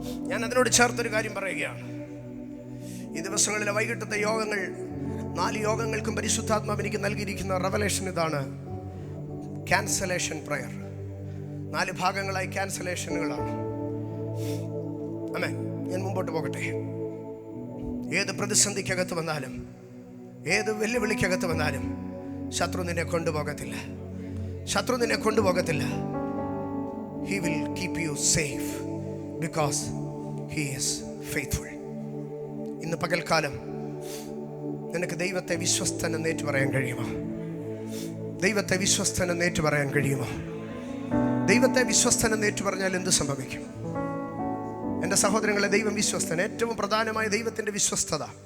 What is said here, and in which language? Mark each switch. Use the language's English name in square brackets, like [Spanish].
[Malayalam] ഞാൻ അതിനോട് ചേർത്തൊരു കാര്യം പറയുകയാണ്. ഈ ദിവസങ്ങളിലെ വൈകിട്ടത്തെ യോഗങ്ങൾ, 4 യോഗങ്ങൾക്കും പരിശുദ്ധാത്മാവ് എനിക്ക് നൽകിയിരിക്കുന്ന റെവലേഷൻ ഇതാണ്: ക്യാൻസലേഷൻ പ്രയർ. 4 ഭാഗങ്ങളായി ക്യാൻസലേഷനുകളാണ്. ആമേൻ. ഞാൻ മുമ്പോട്ട് പോകട്ടെ. ഏത് പ്രതിസന്ധിക്കകത്ത് വന്നാലും, ഏത് വെല്ലുവിളിക്കകത്ത് വന്നാലും ശത്രു നിന്നെ കൊണ്ടുപോകത്തില്ല. ശത്രു നിന്നെ കൊണ്ടുപോകത്തില്ല. [English] He will keep you safe because he is faithful. [Malayalam] ഇന്ന് പകൽക്കാലം നിനക്ക് ദൈവത്തെ വിശ്വസ്തനെന്ന് ഏറ്റു പറയാൻ കഴിയുമോ? ദൈവത്തെ വിശ്വസ്തനെന്ന് ഏറ്റു പറയാൻ കഴിയുമോ? ദൈവത്തെ വിശ്വസ്തനെന്ന് ഏറ്റു പറഞ്ഞാൽ എന്ത് സംഭവിക്കും? എൻ്റെ സഹോദരങ്ങളെ, ദൈവം വിശ്വസ്തൻ. ഏറ്റവും പ്രധാനമായ ദൈവത്തിൻ്റെ വിശ്വസ്തത.